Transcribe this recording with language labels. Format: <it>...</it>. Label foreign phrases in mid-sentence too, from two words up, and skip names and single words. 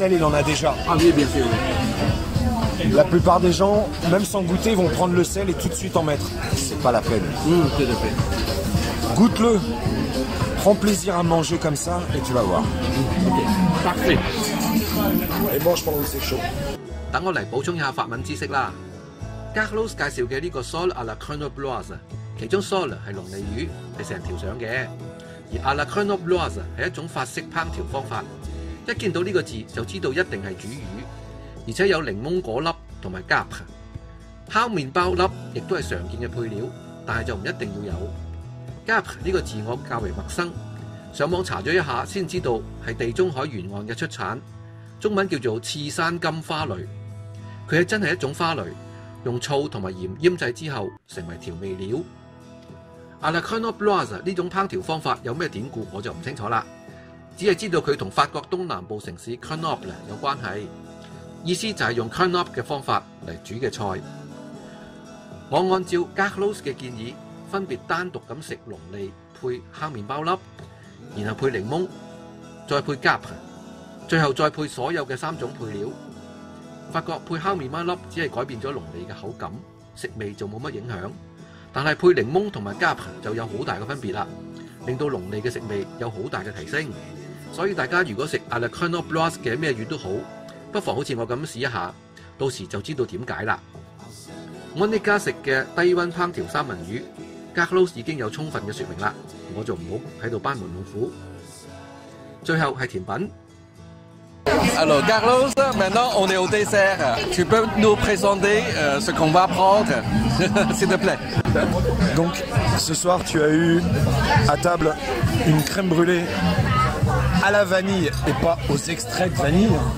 <fr>Du sel, il en a déjà. Ah oui, bien sûr. La plupart des gens, même sans goûter, vont prendre le sel et tout de suite en mettre. C'est pas la peine. Tout à fait. Goûte-le. Prends plaisir à manger comme ça et tu vas voir. OK. Parfait. Et mange pendant que c'est chaud.</fr> <yue>等我嚟補充一下法文知識啦。Carlos 介紹嘅呢個</yue> <fr>sole à la grenobloise，</fr> <yue>其中 sole 係龍脷魚，係成條上嘅，而</yue> <fr>à la grenobloise</fr> <yue>係一種法式烹調方法。一見到呢個字就知道一定係煮魚，而且有檸檬果粒同埋夾。烤麵包粒亦都係常見嘅配料，但係就唔一定要有。夾呢個字我較為陌生，上網查咗一下先知道係地中海沿岸嘅出產，中文叫做刺山金花蕾。佢係真係一種花蕾，用醋同埋鹽醃製之後成為調味料。</yue> <fr>à la grenobloise</fr> <yue>呢種烹調方法有咩典故我就唔清楚啦，只係知道佢同法國東南部城市 Grenoble 有關係，意思就係用 Grenoble 嘅方法嚟煮嘅菜。我按照 Carlos 嘅建議，分別單獨咁食龍脷配烤麵包粒，然後配檸檬，再配夾，最後再配所有嘅3種配料。發覺配烤麵包粒只係改變咗龍脷嘅口感，食味就冇乜影響。但係配檸檬同埋夾就有好大嘅分別啦，令到龍脷嘅食味有好大嘅提升。所以大家如果食</yue> <fr>à la grenobloise</fr> <yue>嘅咩魚都好，不妨好似我咁試一下，到時就知道點解啦。我呢家食嘅低溫烹調三文魚 Carlos 已經有充分嘅説明啦，我就唔好喺度班門弄斧。最後係甜品。 Alors Carlos, maintenant on est au dessert. Tu peux nous présenter ce qu'on va prendre, s'il te plaît. Donc, ce soir, tu as eu à table une crème brûlée à la vanille et pas aux extraits de vanille.</yue>